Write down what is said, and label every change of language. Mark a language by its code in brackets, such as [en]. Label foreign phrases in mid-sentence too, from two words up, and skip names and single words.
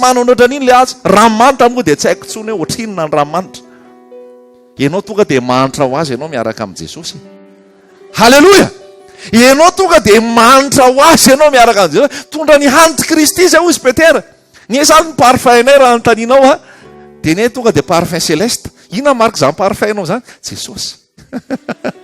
[mg] manana ohatran'iny le azy ranomanitra moa de tsy haiko tsony hoe ohatrinona ny ranomanitra ianao tonga de manitra ho azy ianao miaraka amin'i Jesosy halleloja ianao tonga de manitra ho azy ianao miaraka amin'i Jesosy tondra ny hanitra Kristy zay ozy Petera ny zany ny parfum nay raha notaninao a de ny tonga de [fr] parfum céleste [mg] inona marika zany parfum nao zany Jesosy